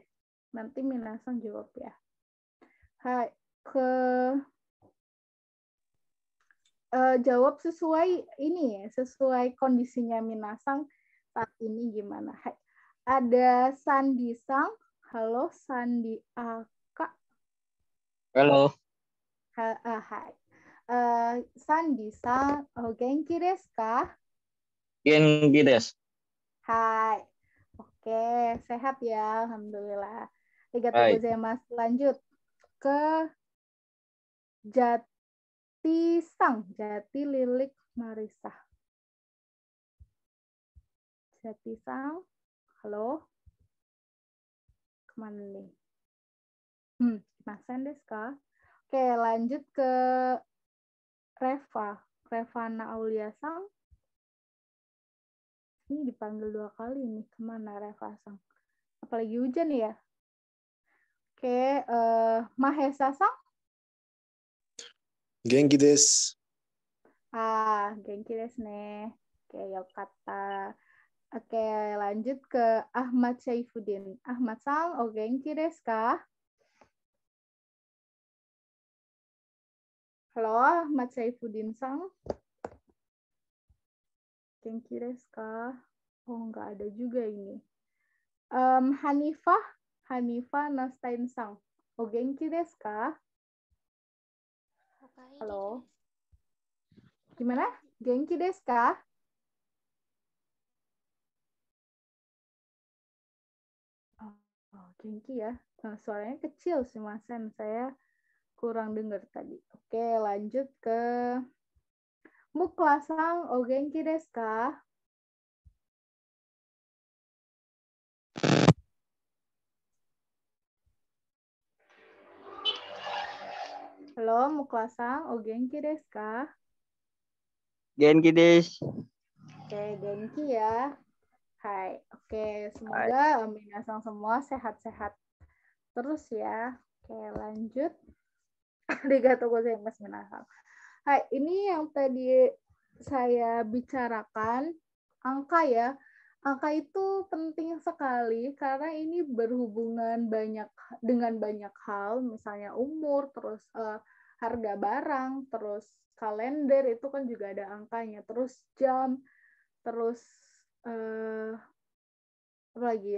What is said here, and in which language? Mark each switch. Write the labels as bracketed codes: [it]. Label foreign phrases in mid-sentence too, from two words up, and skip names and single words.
[id] Nanti minasang jawab ya. Hai, jawab sesuai ini ya, sesuai kondisinya minasang saat ini gimana. Hai. Ada Sandi Sang. Halo Sandi Aka. Halo. Hai. Sandi Sang, [ja] genki desu ka? Genki desu. Hai. [id] Oke, sehat ya, alhamdulillah. [ja] Arigatou Hai. gozaimasu. [id] Lanjut ke Jati Sang, Jati Lilik Marisa. Jati Sang, halo. Kemana nih? [ja] Masen desu ka? [id] Oke, lanjut ke Revana Aulia Sang. Ini dipanggil 2 kali nih. Kemana Reva Sang? Apalagi hujan ya? Oke, Mahesa Sang. [ja] Genki desu. Genki desu ne. Oke, yokata. [id] Oke, lanjut ke Ahmad Saifuddin. Ahmad Sang, [ja] o genki desu ka? [id] Halo, Ahmad Saifuddin Sang. [ja] Genki desu ka? [id] Oh, nggak ada juga ini. Hanifah Nastain Sang. [ja] O genki desu ka? [id] Halo. Gimana? [ja] Genki desu ka? [id] Oh, genki ya. Nah, suaranya kecil sih, Masen. Saya kurang dengar tadi. Oke, lanjut ke Mukla Sang, [ja] o genki desu ka? Halo, Mukla Sang, o genki desu ka? Genki desu. [id] Oke, genki ya. Hai. Oke, semoga minasang semua sehat-sehat terus ya. Oke, lanjut. [ja] Arigatou gozaimasu minasang. [id] Hai, ini yang tadi saya bicarakan, angka ya. Angka itu penting sekali karena ini berhubungan dengan banyak hal, misalnya umur, terus harga barang, terus kalender itu kan juga ada angkanya, terus jam, terus apa lagi ya?